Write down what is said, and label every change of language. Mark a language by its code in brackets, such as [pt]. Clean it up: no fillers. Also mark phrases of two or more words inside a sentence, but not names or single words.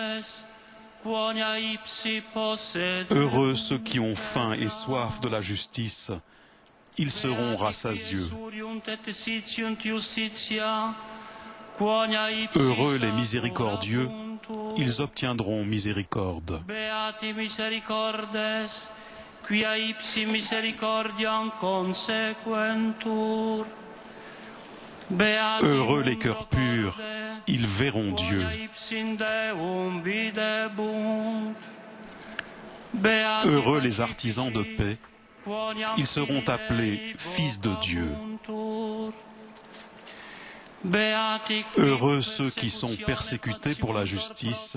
[fr] Heureux ceux qui ont faim et soif de la justice, ils seront rassasieux. Heureux les miséricordieux, ils obtiendront miséricorde. [la] Quia ipsi misericordiam consequentur. [fr] Heureux les cœurs purs, ils verront Dieu. Heureux les artisans de paix, Ils seront appelés fils de Dieu. Heureux ceux qui sont persécutés pour la justice.